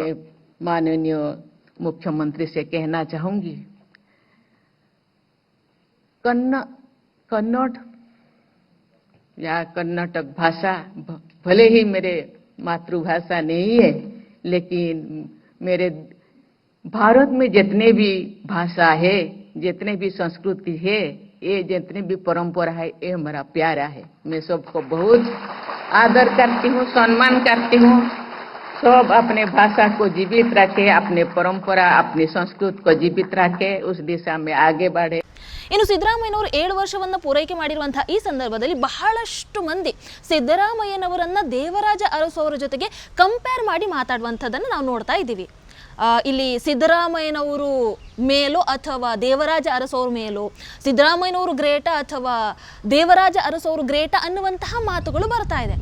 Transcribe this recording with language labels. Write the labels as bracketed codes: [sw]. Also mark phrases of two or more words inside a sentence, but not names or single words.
[hi] माननीय मुख्यमंत्री से कहना चाहूंगी, कन्नड़ या कर्नाटक भाषा भले ही मेरे मातृभाषा नहीं है, लेकिन मेरे भारत में जितने भी भाषा है, जितने भी संस्कृति है, ये जितने भी परंपरा है, ये हमारा प्यारा है. मैं सबको बहुत आदर करती हूँ, सम्मान करती हूँ. सब अपने भाषा को जीवित रखे, अपने परंपरा, अपनी संस्कृति को जीवित रखे, उस दिशा में आगे बढ़े. [kn] ಇನ್ನು ಸಿದ್ದರಾಮಯ್ಯನವರು 7 ವರ್ಷವನ್ನ ಪೂರೈಕೆ ಮಾಡಿರುವಂತಹ ಈ ಸಂದರ್ಭದಲ್ಲಿ ಬಹಳಷ್ಟು ಮಂದಿ ಸಿದ್ದರಾಮಯ್ಯನವರನ್ನ ದೇವರಾಜ ಅರಸು ಅವರ ಜೊತೆಗೆ ಕಂಪೇರ್ ಮಾಡಿ ಮಾತಾಡುವಂಥದ್ದನ್ನು ನಾವು ನೋಡ್ತಾ ಇದ್ದೀವಿ. ಇಲ್ಲಿ ಸಿದ್ದರಾಮಯ್ಯನವರು ಮೇಲೋ ಅಥವಾ ದೇವರಾಜ ಅರಸು ಅವ್ರ ಮೇಲೋ, ಸಿದ್ದರಾಮಯ್ಯನವರು ಗ್ರೇಟ ಅಥವಾ ದೇವರಾಜ ಅರಸು ಅವರು ಗ್ರೇಟ ಅನ್ನುವಂತಹ ಮಾತುಗಳು ಬರ್ತಾ ಇದೆ.